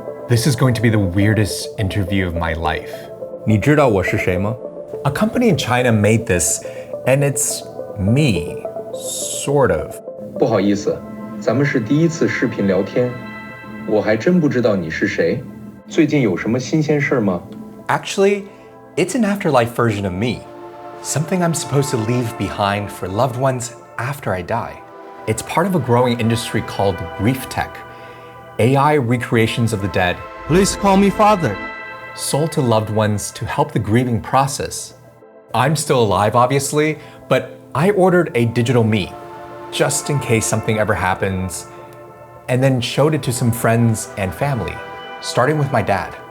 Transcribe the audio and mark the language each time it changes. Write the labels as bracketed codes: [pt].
[en] This is going to be the weirdest interview of my life. [zh] 你知道我是谁吗？ [en] A company in China made this, and it's me, sort of. [zh] 不好意思，咱们是第一次视频聊天，我还真不知道你是谁。最近有什么新鲜事儿吗？ [en] Actually, it's an afterlife version of me. Something I'm supposed to leave behind for loved ones after I die. It's part of a growing industry called grief tech, AI recreations of the dead. Please call me father. Sold to loved ones to help the grieving process. I'm still alive, obviously, but I ordered a digital me, just in case something ever happens, and then showed it to some friends and family, starting with my dad.